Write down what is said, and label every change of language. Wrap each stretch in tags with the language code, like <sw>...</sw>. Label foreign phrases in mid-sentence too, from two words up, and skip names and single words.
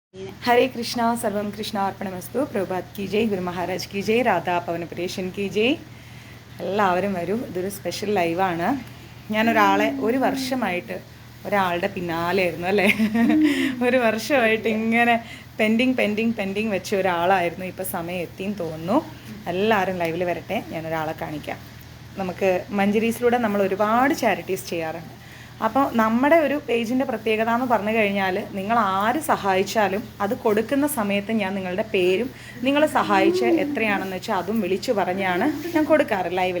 <hi>हरे कृष्णा सर्वम कृष्णा अर्पणमस्तु प्रभात की जय गुरु महाराज की जय राधा പവനപുരേഷൻ की जय</hi> <ml>എല്ലാവരും വരൂ ഇതൊരു സ്പെഷ്യൽ ലൈവാണ് ഞാനൊരാളെ ഒരു വർഷമായിട്ട് ഒരാളുടെ പിന്നാലെയായിരുന്നു അല്ലേ ഒരു വർഷമായിട്ട് ഇങ്ങനെ പെൻഡിങ് വെച്ച ഒരാളായിരുന്നു ഇപ്പോൾ സമയം എത്തിയെന്ന് തോന്നുന്നു എല്ലാവരും ലൈവിൽ വരട്ടെ ഞാനൊരാളെ കാണിക്കാം നമുക്ക് മഞ്ജരീസിലൂടെ നമ്മൾ ഒരുപാട് ചാരിറ്റീസ് ചെയ്യാറുണ്ട് അപ്പോൾ നമ്മുടെ ഒരു പേജിൻ്റെ പ്രത്യേകത എന്ന് പറഞ്ഞു കഴിഞ്ഞാൽ നിങ്ങൾ ആര് സഹായിച്ചാലും അത് കൊടുക്കുന്ന സമയത്ത് ഞാൻ നിങ്ങളുടെ പേരും നിങ്ങൾ സഹായിച്ച് എത്രയാണെന്ന് വെച്ചാൽ അതും വിളിച്ചു പറഞ്ഞാണ് ഞാൻ കൊടുക്കാറ് ലൈവിൽ.</ml>